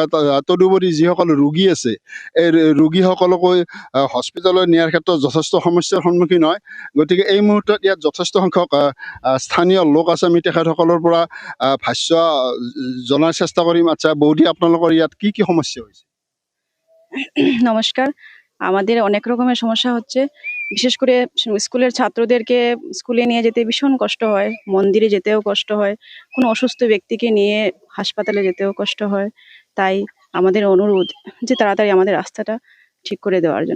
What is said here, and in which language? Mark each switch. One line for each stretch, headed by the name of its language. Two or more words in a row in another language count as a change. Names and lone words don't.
Assamese: তদুপৰি যিসকল ৰোগী আছে, এই ৰোগীসকলকো হস্পিটেলত নিয়াৰ ক্ষেত্ৰত যথেষ্ট সমস্যাৰ সন্মুখীন হয়। গতিকে এই মুহূৰ্তত ইয়াত যথেষ্ট সংখ্যক স্থানীয় লোক আছে। আমি তেখেতসকলৰ পৰা ভাষ্য জনাৰ চেষ্টা কৰিম। আচ্ছা বৌদি, আপোনালোকৰ ইয়াত কি কি সমস্যা হৈছে?
Bangla: নমস্কার। আমাদের অনেক রকমের সমস্যা হচ্ছে, বিশেষ করে স্কুলের ছাত্রদেরকে স্কুলে নিয়ে যেতে ভীষণ কষ্ট হয়, মন্দিরে যেতেও কষ্ট হয়, কোনো অসুস্থ ব্যক্তিকে নিয়ে হাসপাতালে যেতেও কষ্ট হয়। তাই আমাদের অনুরোধ যে তাড়াতাড়ি আমাদের রাস্তাটা ঠিক করে দেওয়ার জন্য।